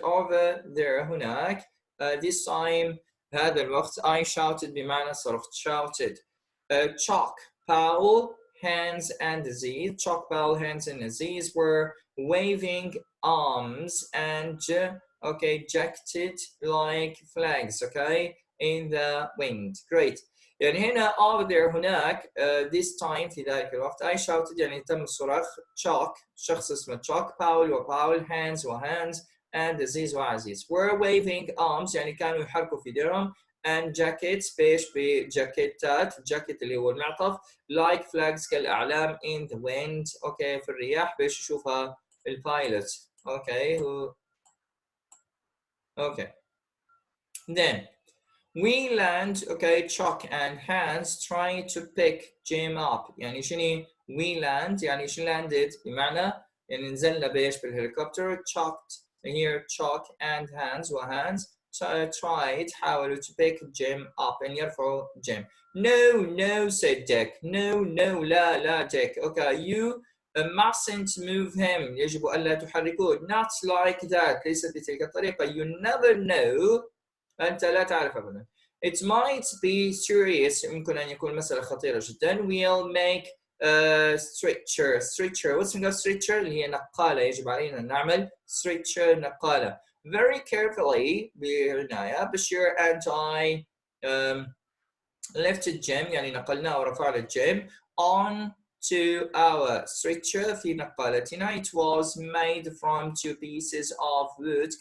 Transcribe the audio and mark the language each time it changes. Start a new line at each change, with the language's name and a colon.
English: Over there, هناك. This time,
Arabic: هذا الوقت
English: I shouted
Arabic: بمعنى صرخت.
English: Shouted. Chalk, Powell, Hands, and Aziz. Chalk, Powell, Hands, and Aziz were waving arms and okay, jacked like flags, okay, in the wind. Great.
Arabic: يعني هنا
English: over there
Arabic: هناك
English: this time
Arabic: في ذلك الوقت
English: I shouted
Arabic: يعني تم الصراخ. Chalk شخص اسمه Chalk, Powell وPowell, Hands وHands, and Aziz وعزيز
English: were waving arms
Arabic: يعني كانوا يحركوا في ايديهم and jackets بيش بجاكيتات جاكيت اللي هو المعطف
English: like flags
Arabic: كالأعلام
English: in the wind.
Arabic: اوكي في الرياح بيش يشوفها البايلوت. اوكي اوكي
English: then we land. Okay, Chuck and Hans trying to pick Jim up.
Arabic: يعني شنو
English: we land
Arabic: يعني شنو landed بمعنى يعني نزلنا بإيش بالهليكوبتر.
English: Chucked here Chuck and Hans وهانز tried حاولوا to pick Jim up and يرفعوا Jim. No said Dick. No لا Dick. Okay, you mustn't move him.
Arabic: يجب ألا تحركوه.
English: Not like that.
Arabic: ليست بتلك الطريقة.
English: You never know.
Arabic: أنت لا تعرف أبدا.
English: It might be serious.
Arabic: يمكن أن يكون مسألة خطيرة جدا.
English: We'll make a stretcher. What's a stretcher؟
Arabic: اللي هي نقالة. يجب علينا أن نعمل stretcher نقالة.
English: Very carefully بعناية. Bashir and I lifted Jim
Arabic: يعني نقلناه ورفعنا
English: Jim on to our stretcher
Arabic: في نقالتنا.
English: It was made from 2 pieces of wood.